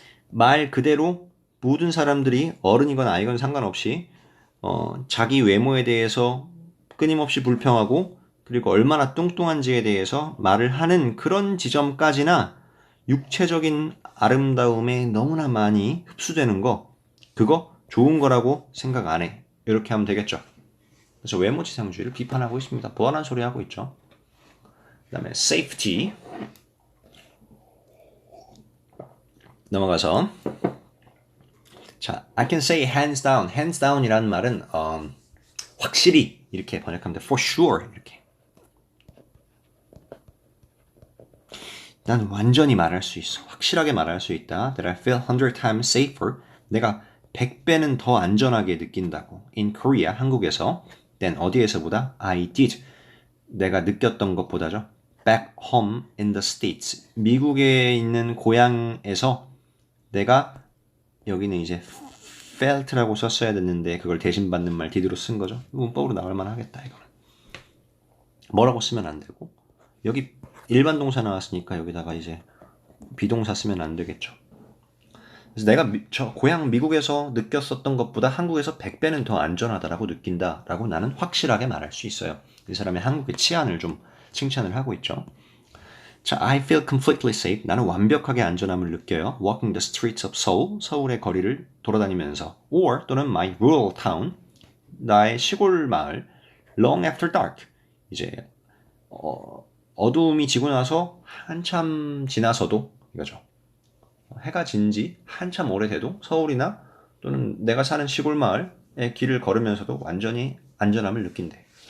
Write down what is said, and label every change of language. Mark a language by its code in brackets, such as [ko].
[ko] 말 그대로 모든 사람들이 어른이건 아이건 상관없이 자기 외모에 대해서 끊임없이 불평하고 그리고 얼마나 뚱뚱한지에 대해서 말을 하는 그런 지점까지나 육체적인 아름다움에 너무나 많이 흡수되는 거, 그거 좋은 거라고 생각 안 해. 이렇게 하면 되겠죠. 그래서 외모지상주의를 비판하고 있습니다. 뻔한 소리 하고 있죠. 그 다음에 [en] safety [ko] 넘어가서 자, [en] I can say hands down. [ko] hands down이라는 말은 확실히 이렇게 번역하면 돼. [en] for sure [ko] 이렇게. 난 완전히 말할 수 있어. 확실하게 말할 수 있다. [en] That I feel 100 times safer. [ko] 내가 100배는 더 안전하게 느낀다고. [en] In Korea, [ko] 한국에서. Then 어디에서보다? [en] I did. [ko] 내가 느꼈던 것보다죠. [en] Back home in the States. [ko] 미국에 있는 고향에서 내가 여기는 이제 felt라고 썼어야 됐는데 그걸 대신 받는 말 did로 쓴 거죠. 문법으로 나올 만하겠다 이거는. 뭐라고 쓰면 안 되고 여기 일반 동사 나왔으니까 여기다가 이제 비동사 쓰면 안 되겠죠. 그래서 내가 저 고향 미국에서 느꼈었던 것보다 한국에서 100배는 더 안전하다라고 느낀다라고 나는 확실하게 말할 수 있어요. 이 사람의 한국의 치안을 좀 칭찬을 하고 있죠. [en] 자, I feel completely safe. [ko] 나는 완벽하게 안전함을 느껴요. [en] Walking the streets of Seoul. [ko] 서울의 거리를 돌아다니면서. [en] Or 또는 my rural town. [ko] 나의 시골 마을. [en] Long after dark. [ko] 이제 어두움이 지고 나서 한참 지나서도 이거죠. 해가 진 지 한참 오래돼도 서울이나 또는 내가 사는 시골 마을의 길을 걸으면서도 완전히 안전함을 느낀대.